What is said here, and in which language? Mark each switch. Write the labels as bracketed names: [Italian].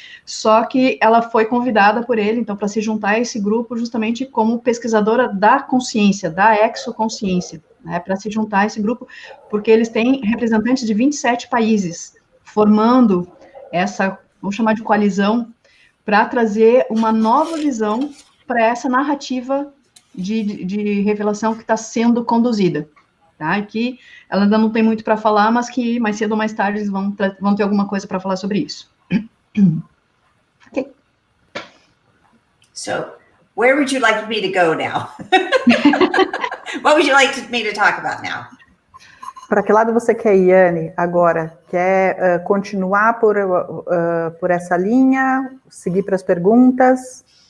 [Portuguese] Só que ela foi convidada por ele, então, para se juntar a esse grupo justamente como pesquisadora da consciência, da exoconsciência, né, para se juntar a esse grupo, porque eles têm representantes de 27 países, formando essa, vamos chamar de coalizão, para trazer uma nova visão para essa narrativa de revelação que está sendo conduzida, tá? Aqui ela ainda não tem muito para falar, mas que mais cedo ou mais tarde eles vão ter alguma coisa para falar sobre isso. Ok. [English] So, where would you like me to go now? What would you like me to talk about now? [Portuguese] Para que lado você quer ir, Yane, agora? Quer continuar por essa linha? Seguir para as perguntas?